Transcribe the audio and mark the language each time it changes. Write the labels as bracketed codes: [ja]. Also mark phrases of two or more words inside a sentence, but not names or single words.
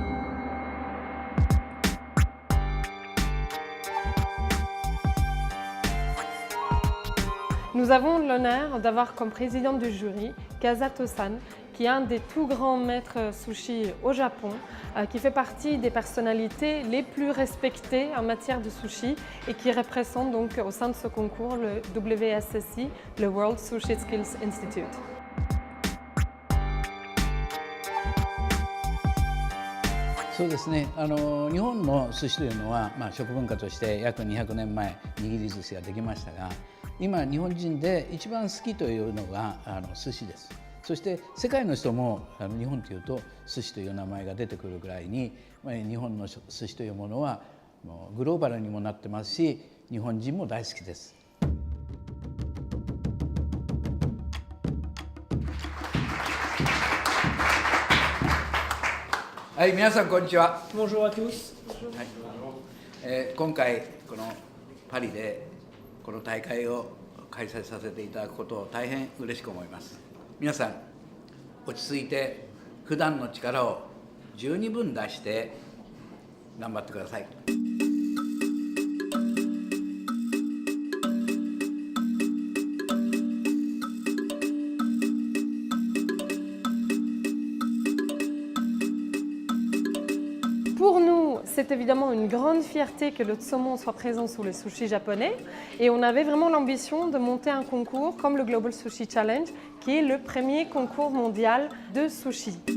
[fr] Nous avons l'honneur d'avoir comme président du jury Kazato-san, qui est un des tout grands maîtres sushi au Japon, qui fait partie des personnalités les plus respectées en matière de sushi et qui représente donc au sein de ce concours le WSSI, le World Sushi Skills Institute. [ja] そうですね、日本の寿司というのは、食文化として約200年前握り寿司ができましたが、今日本人で一番好きというのが寿司です。そして世界の人も日本というと寿司という名前が出てくるぐらいに、日本の寿司というものはもうグローバルにもなってますし、日本人も大好きです。はい、皆さんこんにちは。 [fr] Bonjour à tous. [ja] 今回このパリでこの大会を開催させていただくことを大変嬉しく思います。皆さん落ち着いて普段の力を十二分出して頑張ってください。 [fr] Pour nous, c'est évidemment une grande fierté que le saumon soit présent sur le sushi japonais et on avait vraiment l'ambition de monter un concours comme le Global Sushi Challenge qui est le premier concours mondial de sushi.